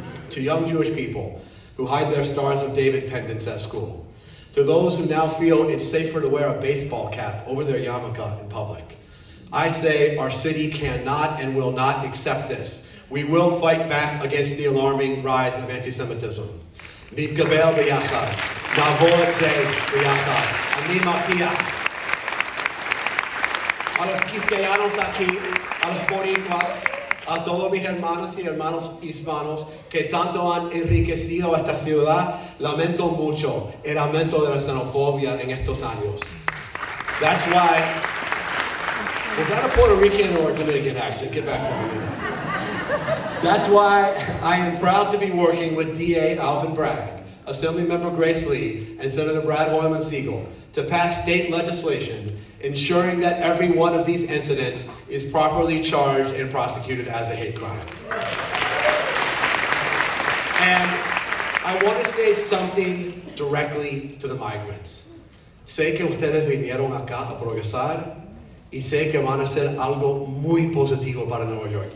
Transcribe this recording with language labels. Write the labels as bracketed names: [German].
[English] To young Jewish people who hide their Stars of David pendants at school, to those who now feel it's safer to wear a baseball cap over their yarmulke in public, I say our city cannot and will not accept this. We will fight back against the alarming rise of anti-Semitism. [Hebrew] נתגבר ביחד, נעבור את זה ביחד. אני מבטיח [Spanish] a los cristianos aquí, a los boricuas, a todos mis hermanos y hermanos hispanos que tanto han enriquecido esta ciudad, lamento mucho el aumento de la xenofobia en estos años. [English] That's why, was that a Puerto Rican or a Dominican accent? Get back to me. That's why I am proud to be working with DA Alvin Bragg, Assemblymember Grace Lee, and Senator Brad Hoylman Siegel to pass state legislation ensuring that every one of these incidents is properly charged and prosecuted as a hate crime. And I want to say something directly to the migrants. [Spanish] Sé que ustedes vinieron acá a progresar y sé que van a hacer algo muy positivo para Nueva York.